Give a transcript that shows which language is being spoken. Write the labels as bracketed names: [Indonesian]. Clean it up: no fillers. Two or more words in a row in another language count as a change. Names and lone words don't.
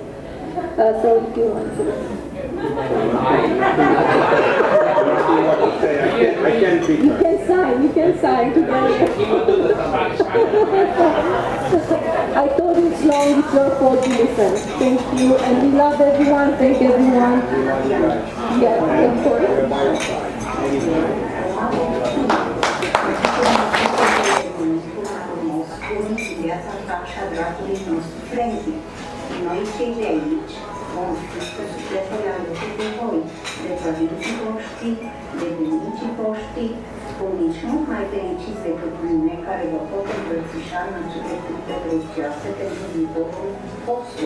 [English] So if you want to. You can sign together. I told you it's long, it's your fault to listen. Thank you, and we love everyone, thank everyone. Yes, of course. [Romanian] Noi cei de aici vom fi pe sufletul alături de voi, de părinții voștri, de bunicii voștri, bunici mult mai fericiți decât mine, care vă pot îmbrățișa în acele clipe prețioase pentru viitorul vostru.